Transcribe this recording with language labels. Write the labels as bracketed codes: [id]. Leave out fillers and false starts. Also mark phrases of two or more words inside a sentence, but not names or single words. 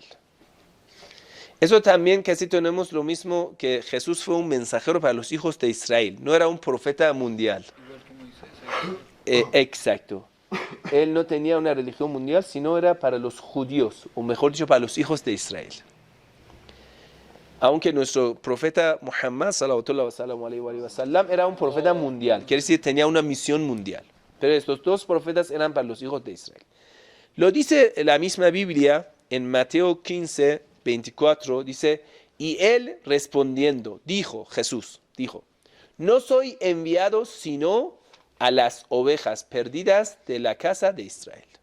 [es] Eso también casi tenemos lo mismo, que Jesús fue un mensajero para los hijos de Israel, no era un profeta mundial. Igual que Moisés. Exacto. Él no tenía una religión mundial, sino era para los judíos, o mejor dicho, para los hijos de Israel. Aunque nuestro profeta Muhammad [ar] صلى الله عليه وسلم [es] era un profeta mundial, quiere decir tenía una misión mundial. Pero estos dos profetas eran para los hijos de Israel. Lo dice la misma Biblia en Mateo 15, 24, dice, y él respondiendo, Jesús dijo, no soy enviado sino a las ovejas perdidas de la casa de Israel.